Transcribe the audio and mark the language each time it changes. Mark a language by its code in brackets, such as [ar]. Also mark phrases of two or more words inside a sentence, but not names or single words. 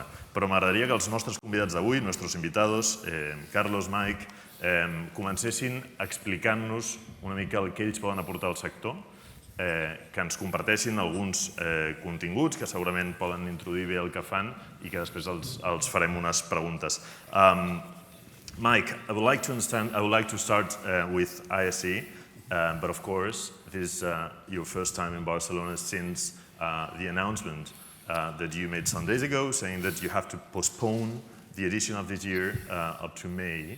[ca] Però m'agradaria que els nostres convidats d'avui, nostres invitados, Carlos, Mike, comencessin explicant-nos una mica el que ells poden aportar al sector, que ens comparteixin alguns continguts que segurament poden introduir bé el que fan i que després els farem unes preguntes. [en] Mike, I would like to start with ISE, but of course, this is your first time in Barcelona since the announcement that you made some days ago, saying that you have to postpone the edition of this year up to May.